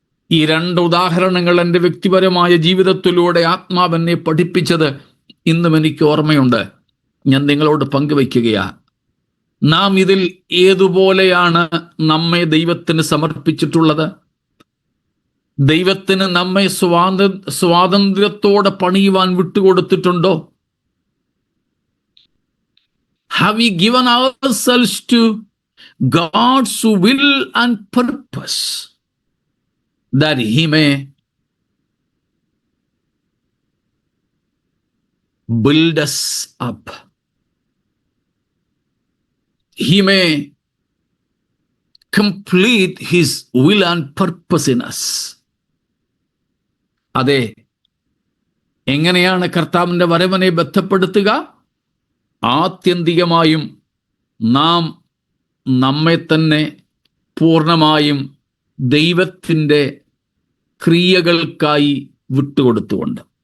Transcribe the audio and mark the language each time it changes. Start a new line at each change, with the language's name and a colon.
Malayalam: ഈ 2 ഉദാഹരണങ്ങൾ എൻ്റെ വ്യക്തിപരമായ ജീവിതത്തിലൂടെ ആത്മാവെന്നെ പഠിപ്പിച്ചത് ഇന്നും എനിക്ക് ഓർമ്മയുണ്ട്. ഞാൻ നിങ്ങളോട് പങ്കുവയ്ക്കുകയാ. നാം ഇതിൽ ഏതുപോലെയാണ് നമ്മെ ദൈവത്തിന് സമർപ്പിച്ചിട്ടുള്ളത്? ദൈവത്തിന് നമ്മെ സ്വാതന്ത്ര്യത്തോടെ പണിയുവാൻ വിട്ടുകൊടുത്തിട്ടുണ്ടോ?
English: Have we given ourselves to God's will and purpose that He may build us up? He may complete His will and purpose in us.
Malayalam: അതെ, എങ്ങനെയാണ് കർത്താവിൻ്റെ വരവനെ ബന്ധപ്പെടുത്തുക? ആത്യന്തികമായും നാം നമ്മെ തന്നെ പൂർണ്ണമായും ദൈവത്തിൻ്റെ ക്രിയകൾക്കായി വിട്ടുകൊടുത്തുകൊണ്ട്.